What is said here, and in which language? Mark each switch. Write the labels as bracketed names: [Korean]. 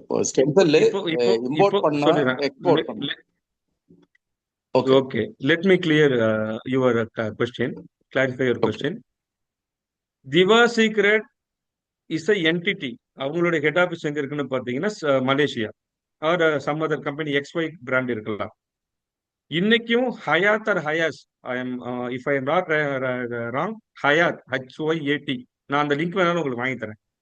[Tamil] Stem cell import பண்ணா export பண்ண. [English] Okay, let me clear your question, clarify your question. Diva Secret is a entity. [Tamil] அவங்களுடைய head office எங்க இருக்குன்னு பாத்தீங்கன்னா Malaysia [English] or some other company [Tamil] XY brand இருக்கலாம். இன்னைக்கும் Hyatt R ஹயாஸ், [English] if I am not wrong, [Tamil] Hyatt HYAT, நான் அந்த link வேணாலும் உங்களுக்கு வாங்கி தரேன்.